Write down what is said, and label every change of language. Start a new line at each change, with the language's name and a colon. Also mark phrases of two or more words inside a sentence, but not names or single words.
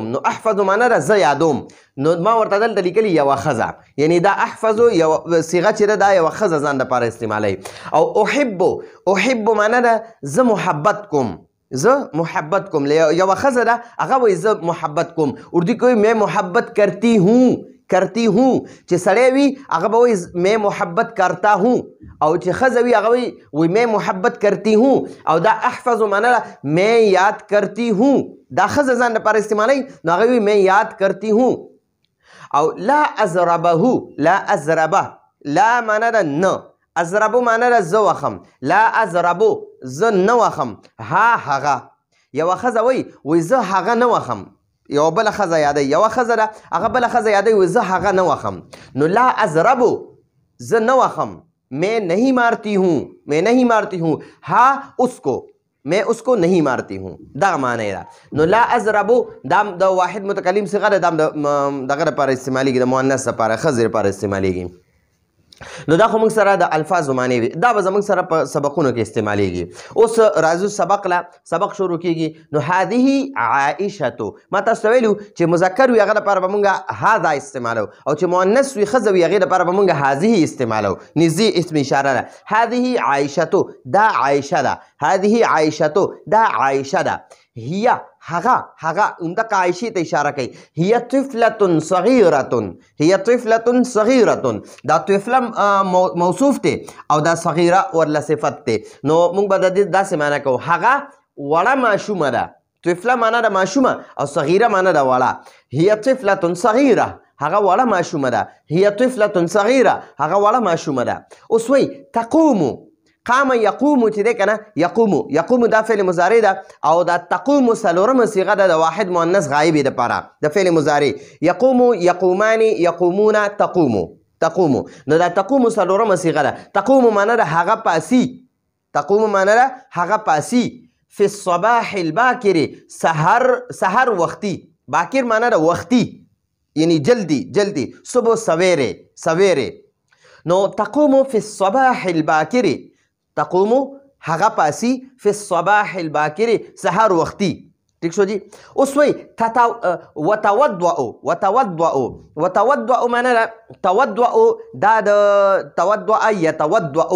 Pashto: نو احفظو معنی ده زه یادوم. نو ما ورته دلته لیکلي یوه ښځه، یعنی دا احفظو یوه صیغه چې ده دا یوه ښځه ځان دپاره استعمالوي. او احبو معنی ده زه محبت کوم، زه محبت کوم. یوه ښځه ده هغه وایي زه محبت کوم. اردو کې وایي
Urdu: میں محبت کرتی ہوں، کرتی ہوں.
Pashto: چې سړی وي هغه به وایي
Urdu: میں محبت کرتا ہوں،
Pashto: او چې ښځه وي هغه وایي
Urdu: میں محبت کرتی ہوں.
Pashto: او دا احفظو معنی ده
Urdu: میں یاد کرتی ہوں.
Pashto: دا ښځه ځان لپاره استعمالوي نو هغه وایي
Urdu: میں یاد کرتی ہوں.
Pashto: او
Arabic: لا ازربه، لا ازربه،
Pashto: لا معنی ده نه، ازربو معنی ده زه وخم،
Arabic: لا ازربو
Pashto: زه نه وخم. ها هغه یوه ښځه وایي زه هغه نه وخم، یوه بله ښځه یادوي، یوه ښځه ده هغه بله ښځه یادوي وایي زه هغه نه وخم. نو
Arabic: لا ازربو
Pashto: زه نه وخم،
Urdu: میں نہیں مارتی ہوں، میں نہیں مارتی ہوں. ہا اس کو، میں اس کو نہیں مارتی ہوں،
Pashto: دا معنی ده. نو
Arabic: لا ازربو
Pashto: دا د واحد متکلم صیغه ده، دا دغه دپاره استعمالیږي، د مؤنث دپاره ښځې دپاره استعمالیږي. نو دا خو موږ سره د الفاظو معنی وي، دا به زموږ سره په سبقونو کې استعمالیږي. اوس راځو سبق له، سبق شروع کیږي. نو
Arabic: هذه عائشة،
Pashto: ما تاسو ته ویلو چې مذکر وي هغه دپاره به مونږ هذا استعمالو، او چې مؤنث وي ښځه وي هغې دپاره به مونږ هذه استعمالو. نږدې اسم اشاره ده.
Arabic: هذه عائشة
Pashto: دا عایشه ده،
Arabic: هذه عائشة
Pashto: دا عایشه ده. هي هغه همدغه عایشې ته اشاره کوي.
Arabic: هي طفلة صغیرة، هي طفلة صغیرة.
Pashto: دا طفله موصوف دی او دا صغیره ورله صفت دی. نو موږ به د دې داسې معنی کوو هغه وړه ماشومه ده. طفله معنی ده ماشومه او صغیره معنی ده وړه.
Arabic: هي طفلة صغیره
Pashto: هغه وړه ماشومه ده.
Arabic: هي طفلة صغیره
Pashto: هغه وړه ماشومه ده. اوس وایي تقومو،
Arabic: قام یقومو
Pashto: چې دی که نه یقومو، یقومو دا فعل مضارع ده او دا تقومو څلورمه صیغه ده د واحد مؤنث غایبې دپاره د فعل مضارع.
Arabic: یقومو، یقومان، یقومون، تقومو، تقومو.
Pashto: نو دا تقومو څلورمه صیغه ده. تقومو معنی ده هغه پاسي، تقومو معنی ده هغه پاسي.
Arabic: فی الصباح الباکر
Pashto: سحر وختي، باکر معنی ده وختي یعنی
Urdu: جلدی جلدی، صبح سویرے سویرے.
Pashto: نو تقومو
Arabic: فی الصباح الباکر،
Pashto: تقومو هغه پاسي،
Arabic: فی الصباح الباکر
Pashto: سحر وختي. ٹھیک شو جی. اوس وایي وتوضؤ، وتوضؤ، وتوضؤ معنی ده توضؤ، دا د
Arabic: توضؤ یتوضؤ.